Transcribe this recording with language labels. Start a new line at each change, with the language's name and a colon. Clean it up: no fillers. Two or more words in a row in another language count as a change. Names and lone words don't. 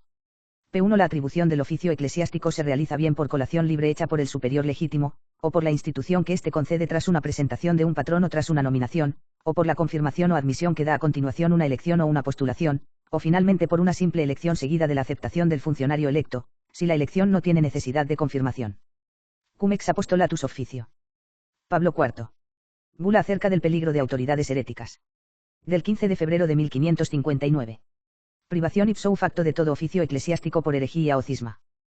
Spanish: P1 La atribución del oficio eclesiástico se realiza bien por colación libre hecha por el superior legítimo, o por la institución que éste concede tras una presentación de un patrón o tras una nominación, o por la confirmación o admisión que da a continuación una elección o una postulación, o finalmente por una simple elección seguida de la aceptación del funcionario electo, si la elección no tiene necesidad de confirmación. Cum ex apostolatus officio. Pablo IV. Bula acerca del peligro de autoridades heréticas. Del 15 de febrero de 1559. Privación
Latin: ipso facto
Spanish: de todo oficio eclesiástico por herejía o cisma.